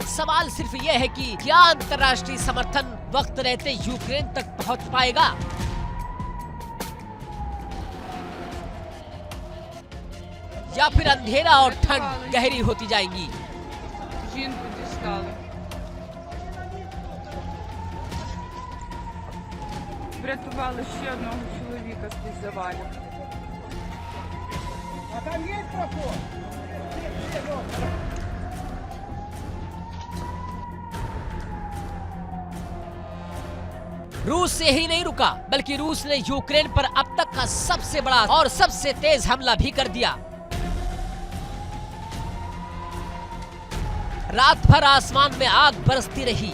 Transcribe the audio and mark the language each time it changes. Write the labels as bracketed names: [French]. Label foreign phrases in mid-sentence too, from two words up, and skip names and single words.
[Hindi] सवाल सिर्फ यह है कि क्या अंतर्राष्ट्रीय समर्थन वक्त रहते यूक्रेन तक पहुंच पाएगा? या फिर अंधेरा और ठंड गहरी होती जाएगी? [Ukrainian] Врятували ще одного чоловіка з-під завалів. А там є проход? [Hindi] रूस से ही नहीं रुका बल्कि रूस ने यूक्रेन पर अब तक का सबसे बड़ा और सबसे तेज हमला भी कर दिया। रात भर आसमान में आग बरसती रही।